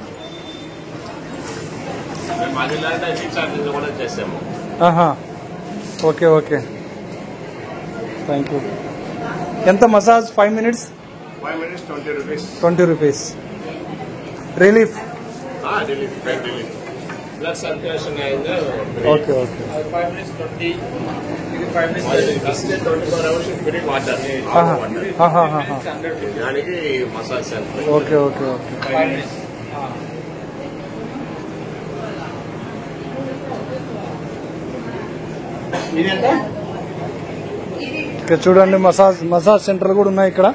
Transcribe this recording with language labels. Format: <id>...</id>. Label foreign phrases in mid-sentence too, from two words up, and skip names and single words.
<en>Okay okay, thank you. ఎంత మసాజ్? 5 minutes 20 rupees. రిలీఫ్. Blood circulation అయిందా? Okay okay. 5 minutes 20. ఇది 5 minutes 24 hours spirit water. దానికి massage centre. Okay okay okay. 5 minutes. ఇదెంత?</en> <te>ఇక్కడ చూడండి</te> <en>massage centre</en> <te>కూడా ఉన్నాయి ఇక్కడ.</te>